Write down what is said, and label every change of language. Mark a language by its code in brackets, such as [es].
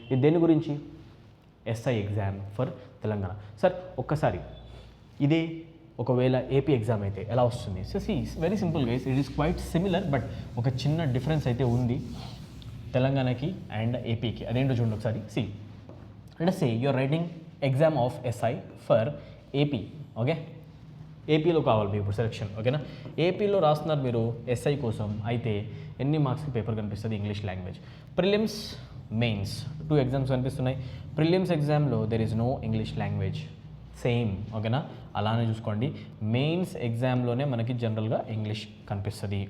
[te] ఇది దేని గురించి, SI exam for Telangana. Sir ఒక్కసారి ఇదే ఒకవేళ ఏపీ ఎగ్జామ్ అయితే ఎలా వస్తుంది? [en] so very simple guys, it is quite similar, but [te] ఒక చిన్న డిఫరెన్స్ అయితే ఉంది తెలంగాణకి అండ్ ఏపీకి. అదేంటో చూడండి ఒకసారి. [en] Let us say you are writing exam of SI for AP. [te] Okay, ఏపీలో కావాలి మీకు ఇప్పుడు సెలెక్షన్. ఓకేనా, ఏపీలో రాస్తున్నారు మీరు SI కోసం. అయితే ఎన్ని మార్క్స్కి పేపర్ కనిపిస్తుంది, English language. Prelims, mains 2 exams కనిపిస్తున్నాయి. ప్రిలిమ్స్ ఎగ్జామ్లో [en] there is no English language, [te] same. ఓకేనా, అలానే చూసుకోండి. మెయిన్స్ ఎగ్జామ్లోనే మనకి జనరల్గా ఇంగ్లీష్ కనిపిస్తుంది.